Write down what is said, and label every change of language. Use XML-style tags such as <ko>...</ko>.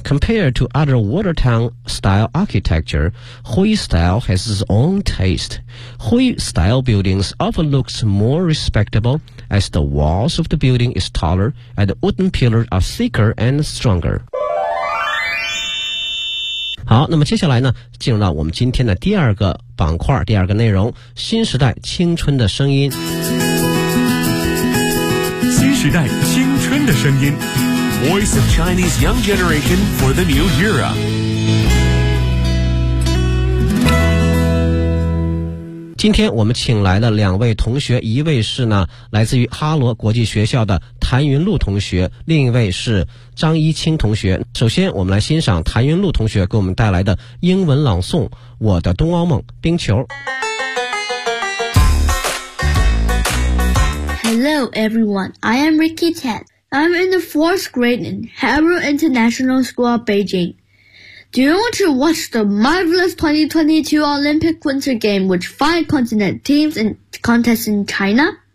<en>Compared to other Watertown-style architecture, Hui-style has its own taste. Hui-style buildings often look more respectable as the walls of the building is taller and the wooden pillars are thicker and stronger.</en> <zh>好那么接下来呢进入到我们今天的第二个板块第二个内容新时代青春的声音新时代青春的声音</zh> <en>Voice of Chinese Young Generation for the New Era</en> <zh>今天我们请来了两位同学一位是呢来自于哈罗国际学校的谭云露同学另一位是张一清同学首先我们来欣赏谭云露同学给我们带来的英文朗诵我的冬奥梦冰球</zh> <en>Hello everyone I am Ricky Tan I'm in the 4th grade in Harrow International School of BeijingDo you want to watch the marvelous 2022 Olympic Winter Game with 5 continent teams in contest in China?</en>